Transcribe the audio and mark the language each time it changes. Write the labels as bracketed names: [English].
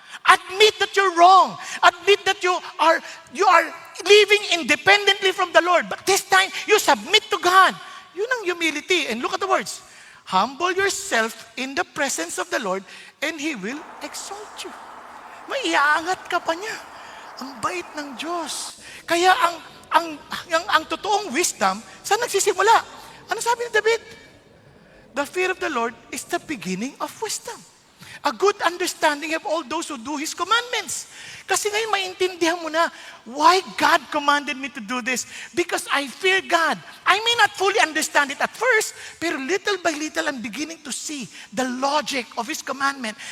[English] Admit that you're wrong. Admit that you are living independently from the Lord. But this time, you submit to God. [Filipino] Yun ang humility. [English] And look at the words. Humble yourself in the presence of the Lord, and He will exalt you. [Filipino] May iaangat ka pa niya. Ang bait ng Diyos. Kaya ang totoong wisdom, saan nagsisimula? Ano sabi ni David? [English] The fear of the Lord is the beginning of wisdom. A good understanding of all those who do His commandments. [Filipino] Kasi ngayon maintindihan mo na [English] why God commanded me to do this. Because I fear God. I may not fully understand it at first, pero little by little I'm beginning to see the logic of His commandment.